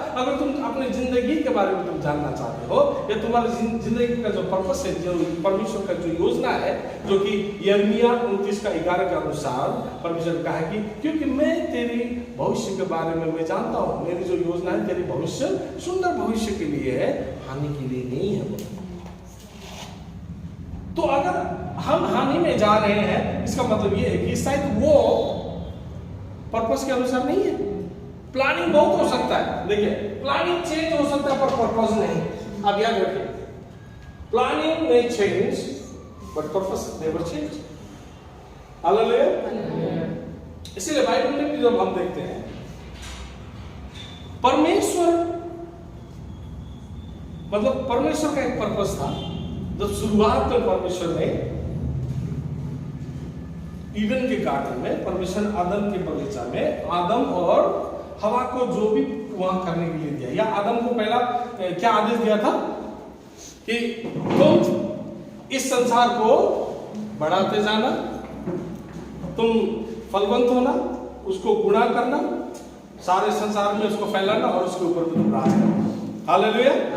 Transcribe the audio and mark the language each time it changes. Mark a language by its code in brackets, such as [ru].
[hi] अगर तुम अपने जिंदगी के बारे में तुम जानना चाहते हो या तुम्हारी जिंदगी का जो पर्पस है, जो परमेश्वर का जो योजना है, जो कि यिर्मयाह 29:11 के अनुसार परमेश्वर ने कहा है कि क्योंकि मैं तेरी भविष्य के बारे में मैं जानता हूँ, मेरी जो योजना है तेरी भविष्य सुंदर भविष्य के लिए है, हानि के लिए नहीं है। तो अगर हम हानि में जा रहे हैं, इसका मतलब ये है कि शायद वो पर्पस के अनुसार नहीं है। प्लानिंग बहुत हो सकता है, देखिए प्लानिंग चेंज हो सकता है पर पर्पस नहीं। अब याद रखिए, [en] Planning may change but purpose never change। [hi] Hallelujah. इसीलिए बाइबल में भी जब हम देखते हैं, परमेश्वर मतलब परमेश्वर का एक पर्पस था। जब शुरुआत में परमेश्वर ने ईडन के गार्डन में, परमेश्वर आदम के बगीचा में आदम और हवा को जो भी वहां करने के लिए दिया, या आदम को पहला क्या आदेश दिया था कि तुम इस संसार को बढ़ाते जाना, तुम फलवंत होना, उसको गुणा करना, सारे संसार में उसको फैलाना और उसके ऊपर भी तुम राज करना। हालेलुया।